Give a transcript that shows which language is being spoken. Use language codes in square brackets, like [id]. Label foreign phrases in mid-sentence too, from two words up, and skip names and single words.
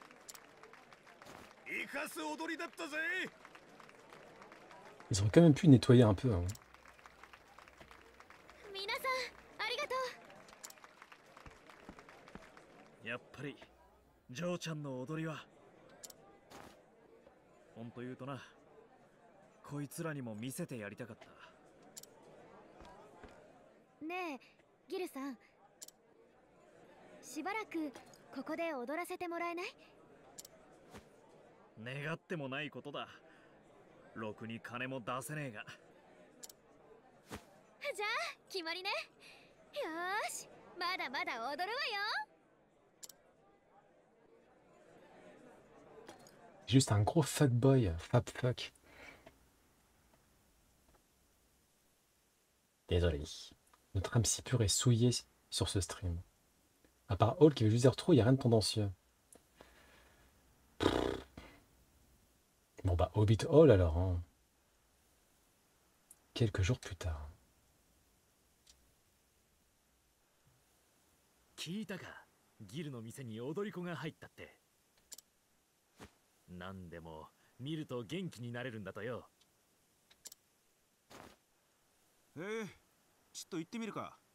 [ja] 生かす踊りだったぜ。 [fr] Ils auraient quand même pu nettoyer un peu, hein. [ja] 皆さんありがとう。やっぱりジョーちゃんの踊りは、ほんと言うとな、こいつらにも見せてやりたかった。ねえギルさん、しばらくここで踊らせてもらえない？願ってもないことだ。ろくに金も出せねえが。じゃあ決まりね。よーし、まだまだ踊るわよ。 [fr] Juste un gros fuckboy, fab fuck. Désolé. Notre âme si pure est souillée sur ce stream. À part Hall qui veut juste dire trop, il n'y a rien de tendancieux. Bon bah Hobbit Hall alors, hein. Quelques jours plus tard. [ja] 聞いたか、ギルの店に踊り子が入ったって。なんでも見ると元気になれるんだとよ。ちょっと行ってみるか。